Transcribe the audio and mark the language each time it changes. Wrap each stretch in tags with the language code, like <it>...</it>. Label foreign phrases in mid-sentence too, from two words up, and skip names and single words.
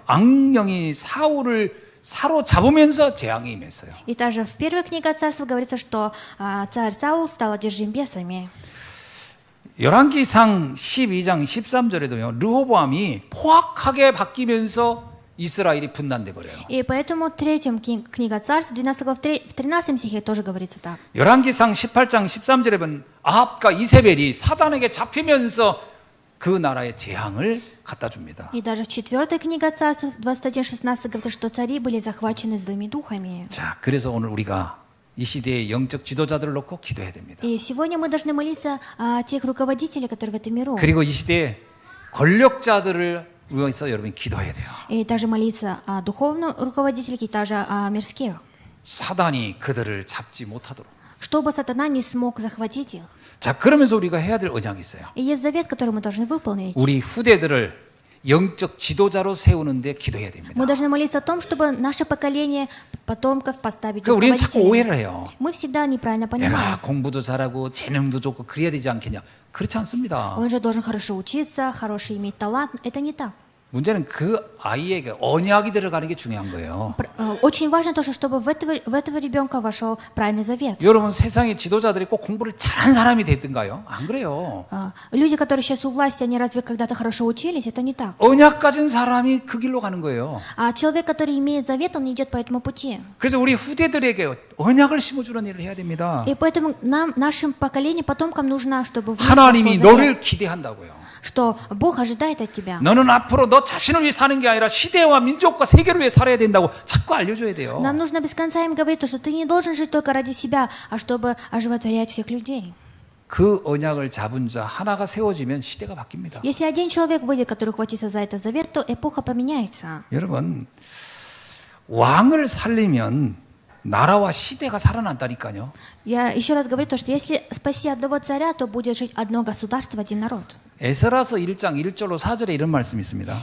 <ko>악령이 사울을 사로잡으면서 재앙이 임했어요.</ko> <ru>И также в первой книге Царства говорится, что царь Саул стал одержим бесами.</ru> <ko>열왕기상 12장 13절에도요. 르호보암이 포악하게 바뀌면서 이스라엘이 분단돼 버려요.</ko> <ru>И поэтому в третьем книга Царств, 12 глава, в 13 стихе тоже говорится так.</ru> <ko>열왕기상 18장 13절에 보면 아합과 이세벨이 사단에게 잡히면서 그 나라의 재앙을 갖다 줍니다.</ko> <ru>И даже в 4 книге Царств, 21:16 говорится, что цари были захвачены злыми духами.</ru> <ko>자, 그래서 오늘 우리가 이 시대의 영적 지도자들을 놓고 기도해야 됩니다.</ko> <ru>И сегодня мы должны молиться о тех руководителях, которые в этом миру.</ru> <ko>그리고 이 시대의 권력자들을 위해서 여러분 기도해야 돼요.</ko> <ru>И также молиться о духовном руководителе, и также о мирских.</ru> <ko>사단이 그들을 잡지 못하도록.</ko> <ru>Чтобы сатана не смог захватить их.</ru> <ko>자, 그러면서 우리가 해야 될 언약이 있어요.</ko> <ru>И есть завет, который мы должны выполнить.</ru> <ko>우리 후대들을 영적 지도자로 세우는데 기도해야 됩니다.</ko> <ru>Мы должны молиться о том, чтобы наше поколение потомков поставить</ru> <ko>그 우리는 자꾸</ko> <ru>руководителями.</ru> <ko>오해를 해요.</ko> <ru>Мы всегда неправильно понимаем.</ru> <ko>내가 공부도 잘하고 재능도 좋고 그래야 되지 않겠냐? 그렇지 않습니다.</ko> <ru>Он же должен хорошо учиться, хороший иметь талант. Это не так.</ru> <ko>문제는 그 아이에게 언약이 들어가는 게 중요한 거예요.</ko> <ru>Очень важно тоже, чтобы в этого ребенка вошел правильный завет.</ru> <ko>여러분 세상의 지도자들이 꼭 공부를 잘한 사람이 됐든가요? 안 그래요.</ko> <ru>Люди, которые сейчас у власти, они разве когда-то хорошо учились? Это не так.</ru> <ko>언약 가진 사람이 그 길로 가는 거예요.</ko> <ru>А человек, который имеет завет, он идет по этому пути.</ru> <ko>그래서 우리 후대들에게 언약을 심어주는 일을 해야 됩니다.</ko> <ru>И поэтому нам, нашим поколениям, потомкам нужно, чтобы в них</ru> <ko>하나님이</ko> <ru>вошел завет,</ru> <ko>너를 기대한다고요.</ko> <ru>что Бог ожидает от тебя.</ru> <ko>너는 앞으로 너 자신을 위해 사는 게 아니라 시대와 민족과 세계를 위해 살아야 된다고 자꾸 알려줘야 돼요.</ko> <ru>Нам нужно без конца им говорить, что ты не должен жить только ради себя, а чтобы оживотворять всех людей.</ru> <ko>그 언약을 잡은 자 하나가 세워지면 시대가 바뀝니다.</ko> <ru>Если один человек выйдет, который хватится за этот завет, то эпоха поменяется.</ru> <ko>여러분 왕을 살리면 나라와 시대가 살아난다니까요.</ko> <ru>Я еще раз говорю то, что если спаси одного царя, то будет жить одно государство, один народ.</ru> <ko>에스라서 1장 1절로 4절에 이런 말씀이 있습니다.</ko>